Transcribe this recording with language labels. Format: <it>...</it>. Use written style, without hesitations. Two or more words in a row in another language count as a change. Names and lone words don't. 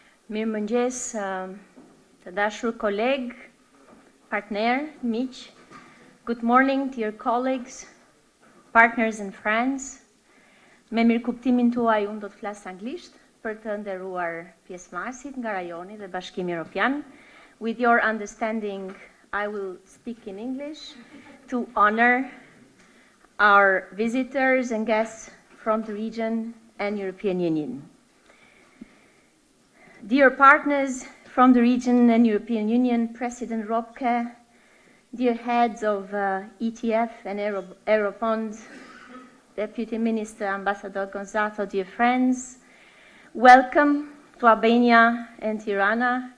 <sq>Mirëmëngjes, të dashur koleg, partner, miq.</sq> <en>Good morning, dear colleagues, partners and friends.</en> <sq>Me mirëkuptimin tuaj unë do të flas anglisht për të nderuar pjesëmarrësit nga rajoni dhe Bashkimi Evropian.</sq> <en>With your understanding, I will speak in English to honor our visitors and guests from the region and European Union. Dear partners from the region and European Union, President Robke, dear heads of ETF and Eurobond, Deputy Minister Ambassador Gonzato, dear friends, welcome to Albania and Tirana.</en>